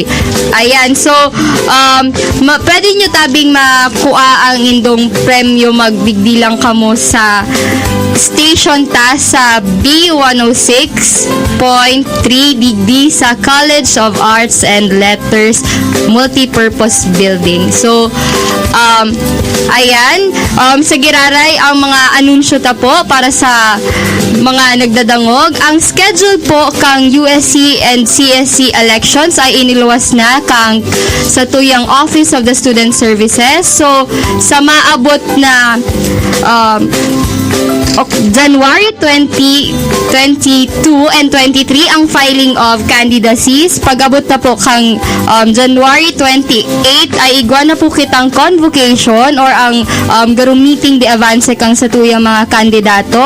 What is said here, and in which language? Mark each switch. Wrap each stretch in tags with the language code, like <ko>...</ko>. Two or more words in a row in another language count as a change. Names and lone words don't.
<bik>Ayan, so pwede nyo tabing makuha ang indong premyo, magbigdi lang kamo sa station ta sa B106.3 digdi sa College of Arts and Letters Multipurpose Building. So, ayan, sa Giraray ang mga anunsyo ta po para sa mga nagdadangog. Ang schedule po kang</bik> <en>USC and CSC elections</en> <bik>ay iniluwas na kang sa tuyang Office of the Student Services. So, sa maabot na January 20, 22 and 23 ang</bik> <en>filing of candidacies.</en> <bik>Pag-abot na po kang January 28 ay igwa na po kitang convocation or ang garong meeting de avance kang sa tuyang mga kandidato.</bik>